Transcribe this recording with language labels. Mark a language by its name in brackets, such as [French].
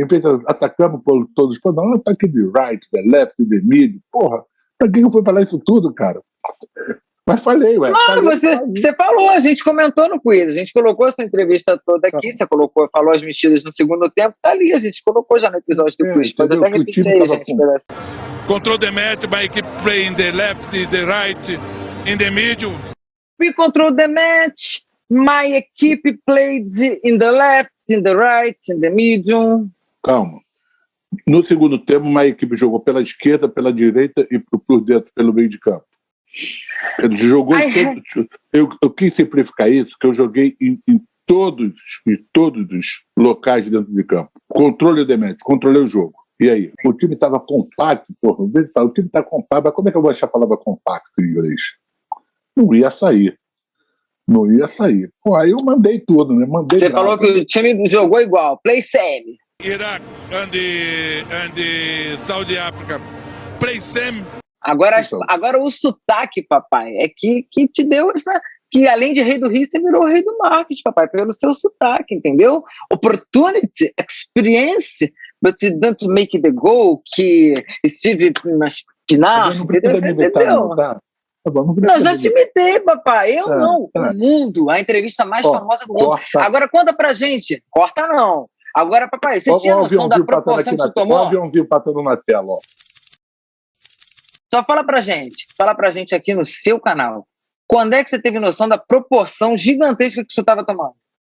[Portuguese] Em vez de atacamos por todos, não, ataque de [English] right, the left, the mid. [Portuguese] Porra, pra que eu fui falar isso tudo, cara? Mas falei, ué. Você falou, a gente comentou no quiz, a gente colocou a sua entrevista toda aqui, você falou as mexidas no segundo tempo, tá ali, a gente colocou já no episódio do quiz. Pode até repetir aí, gente. [English] Control the match by keep playing the left, the right, in the middle. We control the match. My equipe played in the left, in the right, in the middle. [Portuguese] Calma. No segundo tempo, uma equipe jogou pela esquerda, pela direita e por dentro, pelo meio de campo. Ele jogou eu quis simplificar isso, que eu joguei em todos os locais dentro de campo. Controle de match, controlei o jogo. E aí? O time estava compacto, porra. O time está compacto, mas como é que eu vou achar a palavra compacto em inglês? Não ia sair. Pô, aí eu mandei tudo, né? Você falou que o time jogou igual, [English] play same. Iraq and the Saudi Africa play same. [Portuguese] Agora o sotaque, papai, é que te deu essa... Que além de rei do Rio, você virou rei do marketing, papai, pelo seu sotaque, entendeu? [English] Opportunity, experience, but it don't make the goal, [Portuguese] que Steve Pinar, entendeu? Não, já te imitei, papai. Eu não. O mundo, a entrevista mais famosa do mundo. Agora conta pra gente. Corta não. Agora, papai, você tinha noção da proporção que você tomou? Olha o aviãozinho passando na tela, ó. Só fala pra gente aqui no seu canal. Quando é que você teve noção da proporção gigantesca que você estava tomando?